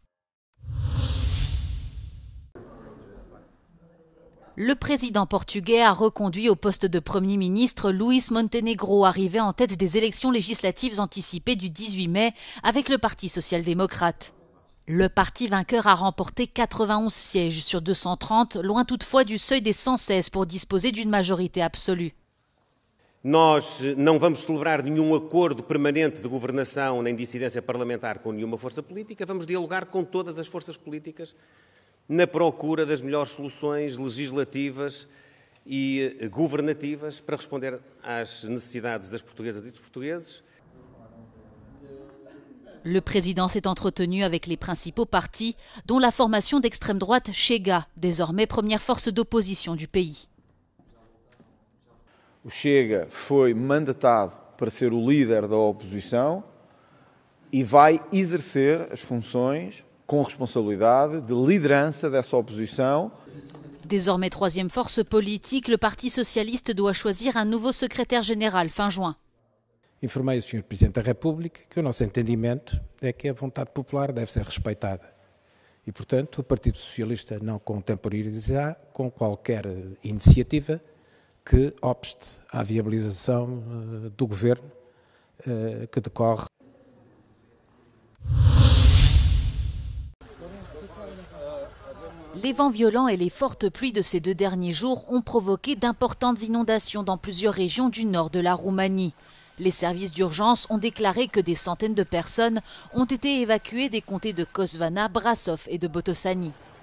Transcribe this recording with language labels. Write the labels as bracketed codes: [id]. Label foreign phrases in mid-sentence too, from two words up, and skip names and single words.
[fr] Le président portugais a reconduit au poste de Premier ministre Luís Montenegro, arrivé en tête des élections législatives anticipées du 18 mai avec le Parti social-démocrate. Le parti vainqueur a remporté 91 sièges sur 230, loin toutefois du seuil des 116 pour disposer d'une majorité absolue. [pt] Nós não vamos celebrar nenhum acordo permanente de governação nem dissidência parlamentar com nenhuma força política, vamos dialogar com todas as forças políticas na procura das melhores soluções legislativas e governativas para responder às necessidades das portuguesas e dos portugueses. [fr] Le président s'est entretenu avec les principaux partis, dont la formation d'extrême droite Chega, désormais première force d'opposition du pays. [pt] O Chega foi mandatado para ser o líder da oposição e vai exercer as funções com responsabilidade de liderança dessa oposição. [fr] Désormais troisième force politique, le Parti socialiste doit choisir un nouveau secrétaire général fin juin. [pt] Informei o Sr. Presidente da República que o nosso entendimento é que a vontade popular deve ser respeitada. E, portanto, o Partido Socialista não contemporaneizará com qualquer iniciativa que obste à viabilização do governo que decorre. [fr] Les vents violents et les fortes pluies de ces 2 derniers jours ont provoqué d'importantes inondations dans plusieurs régions du nord de la Roumanie. Les services d'urgence ont déclaré que des centaines de personnes ont été évacuées des comtés de Kosvana, Brasov et de Botoșani.